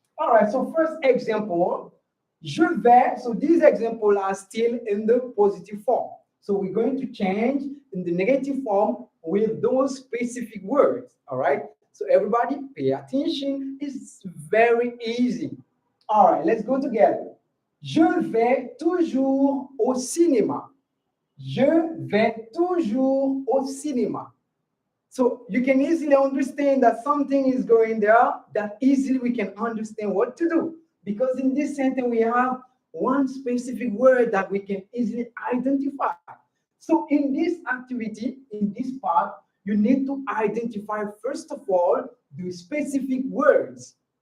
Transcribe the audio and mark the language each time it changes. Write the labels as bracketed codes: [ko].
[en] All right, so first example, [fr] je vais. [en] So these examples are still in the positive form. So we're going to change in the negative form with those specific words. All right, so everybody pay attention. It's very easy. All right, let's go together. [fr] Je vais toujours au cinéma. Je vais toujours au cinéma. [en] So you can easily understand that something is going there, that easily we can understand what to do. Because in this sentence, we have one specific word that we can easily identify. So in this activity, in this part, you need to identify, first of all, the specific words.